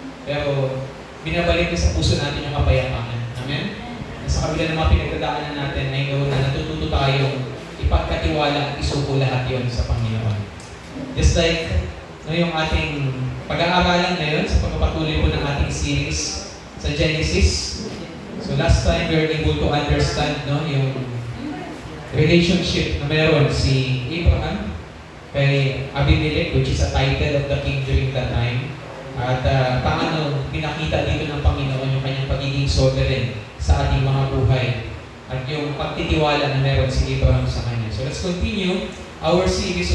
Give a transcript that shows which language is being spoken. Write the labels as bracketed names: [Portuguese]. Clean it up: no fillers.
[Filipino] Pero binabalik sa puso natin yung kapayapaan. Amen? Sa kabila ng mga pinagdadaanan natin, [English] I know [Filipino] na natututo tayong ipagkatiwala at isuko lahat yon sa Panginoon. Just like yung ating pag-aaralan ngayon sa pagpapatuloy po ng ating series sa Genesis. [English] So last time we were able to understand [Filipino] yung relationship na meron si Abraham kay Abimelech, [English] which is a title of the king during that time. [Filipino] At paano pinakita dito ng Panginoon yung kanyang pagiging sovereign sa ating mga buhay at yung pagtitiwala na meron si Abraham sa kanya. [English] So let's continue our series.